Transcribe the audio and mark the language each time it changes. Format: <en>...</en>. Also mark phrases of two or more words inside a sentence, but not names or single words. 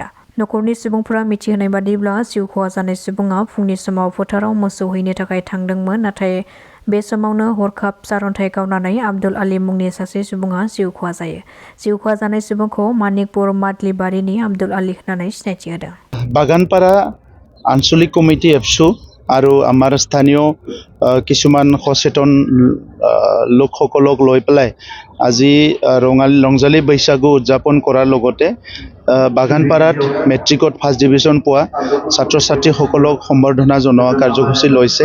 <brx>नखरनि सुबुंफोरा मिथिहोनाय बादिब्ला जिउ खहा जानाय सुबुङा फुंनि समाव फोथाराव मोसौ हैनो थाखाय थांदोंमोन। नाथाय बे समावनो हरखाब सारअन्थाइ गावनानै आब्दुल आली मुंनि सासे सुबुङा जिउ खहा जायो। जिउ खहा जानाय सुबुंखौ मानिकपुर मादलिबारिनि आब्दुल आली होननानै सिनायथि होदों।</brx> <as>বাগানপাৰা আঞ্চলিক কমিটি এফচু আৰু আমাৰ স্থানীয় কিছুমান সচেতন লোকসকলক লৈ পেলাই আজি ৰঙালী বৈশাগু উদযাপন কৰাৰ লগতে বাগানপাৰাত মেট্ৰিকত ফাৰ্ষ্ট ডিভিজন পোৱা ছাত্ৰ ছাত্ৰীসকলক সম্বৰ্ধনা জনোৱা কাৰ্যসূচী লৈছে।</as>